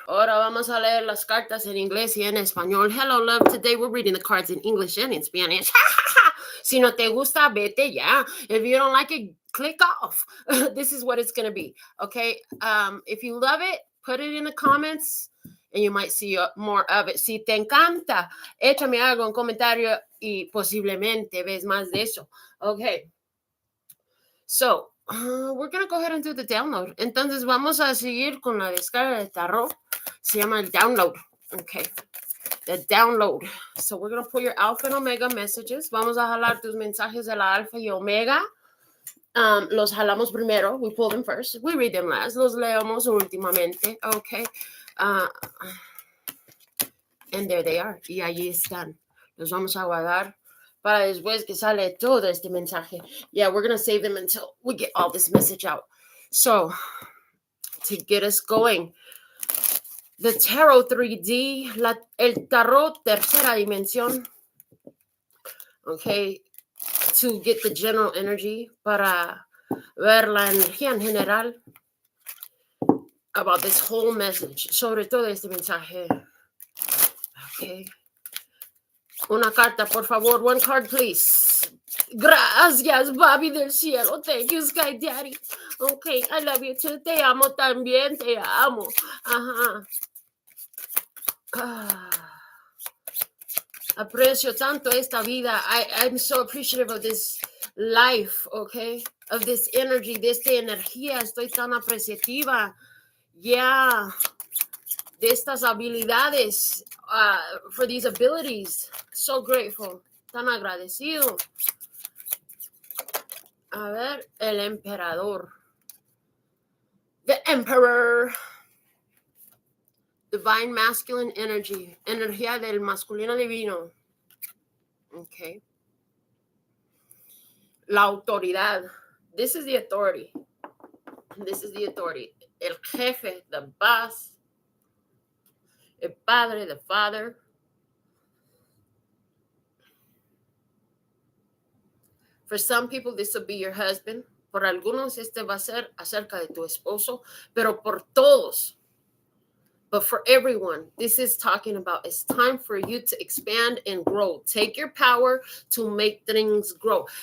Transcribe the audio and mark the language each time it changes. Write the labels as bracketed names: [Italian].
[Spanish] Ahora vamos a leer las cartas en inglés y en español. [English] Hello, love. Today we're reading the cards in English and in Spanish. [Spanish] Si no te gusta, vete ya. [English] If you don't like it, click off. This is what it's going to be. Okay? If you love it, put it in the comments and you might see more of it. [Spanish] Si te encanta, échame algo en comentario y posiblemente ves más de eso. [English] Okay. So, we're going to go ahead and do the download. [Spanish] Entonces, vamos a seguir con la descarga de tarot. Se llama el download. [English] Okay. The download. So, we're going to pull your alpha and omega messages. [Spanish] Vamos a jalar tus mensajes de la alfa y omega. Los jalamos primero. [English] We pull them first. We read them last. [Spanish] Los leemos últimamente. Okay. [English] And there they are. [Spanish] Y allí están. Los vamos a guardar para después que sale todo este mensaje. [English] Yeah, we're going to save them until we get all this message out. So, to get us going, the Tarot 3D, [Spanish] el Tarot tercera dimensión, [English] okay, to get the general energy, [Spanish] para ver la energía en general [English] about this whole message, [Spanish] sobre todo este mensaje. [English] Okay. [Spanish] Una carta, por favor. [English] One card, please. [Spanish] Gracias, Bobby del cielo. [English] Thank you, Sky Daddy. Okay, I love you too. [Spanish] Te amo también, te amo. [English] Ajá. [Spanish] Aprecio tanto esta vida. [English] I'm so appreciative of this life, okay? Of this energy, [Spanish] de esta energía. Estoy tan apreciativa. Yeah. De estas habilidades. [English] For these abilities. So grateful. [Spanish] Tan agradecido. A ver, el emperador. [English] The Emperor. Divine masculine energy. [Spanish] Energía del masculino divino. [English] Okay. [Spanish] La autoridad. [English] This is the authority. This is the authority. [Spanish] El jefe, [English] the boss. [Spanish] El padre, [English] the father. For some people, this will be your husband. [Spanish] Por algunos, este va a ser acerca de tu esposo. Pero por todos, [English] but for everyone, this is talking about it's time for you to expand and grow. Take your power to make things grow.